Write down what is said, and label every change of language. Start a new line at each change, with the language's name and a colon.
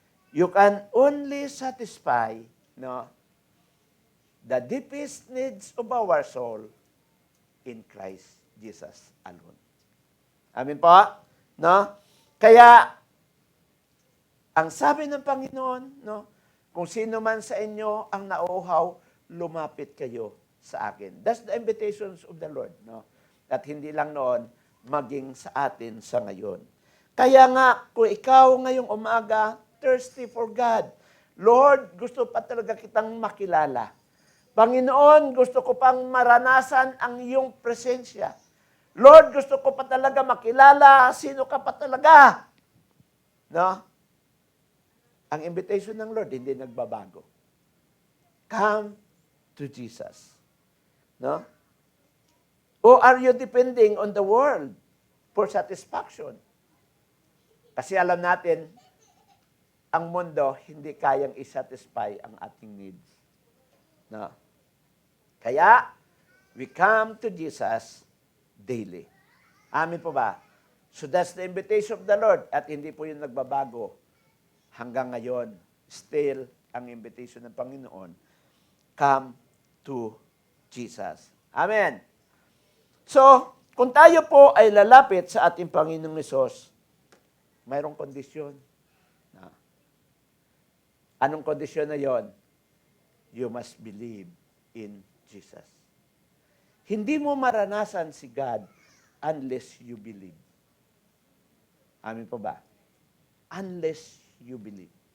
English: You can only satisfy the deepest needs of our soul in Christ Jesus alone.
Filipino: Amin po? Kaya, ang sabi ng Panginoon, kung sino man sa inyo ang nauuhaw, lumapit kayo sa akin.
English: That's the invitations of the Lord.
Filipino: At hindi lang noon, maging sa atin sa ngayon. Kaya nga, kung ikaw ngayong umaga,
English: thirsty for God,
Filipino: Lord, gusto pa talaga kitang makilala. Panginoon, gusto ko pang maranasan ang iyong presensya. Lord, gusto ko pa talaga makilala sino ka pa talaga. No? Ang invitation ng Lord hindi nagbabago.
English: Come to Jesus. No? Or are you depending on the world for satisfaction?
Filipino: Kasi alam natin, ang mundo hindi kayang isatisfy ang ating needs. No?
English: Kaya, we come to Jesus daily.
Filipino: Amin po ba?
English: So that's the invitation of the Lord
Filipino: at hindi po yun nagbabago hanggang ngayon. Still, ang invitation ng Panginoon,
English: come to Jesus.
Filipino: Amen. So, kung tayo po ay lalapit sa ating Panginoong Hesus, mayroong kondisyon. Anong kondisyon na yon?
English: You must believe in Jesus.
Filipino: Hindi mo maranasan si God
English: unless you believe.
Filipino: Amin po ba?
English: Unless you believe.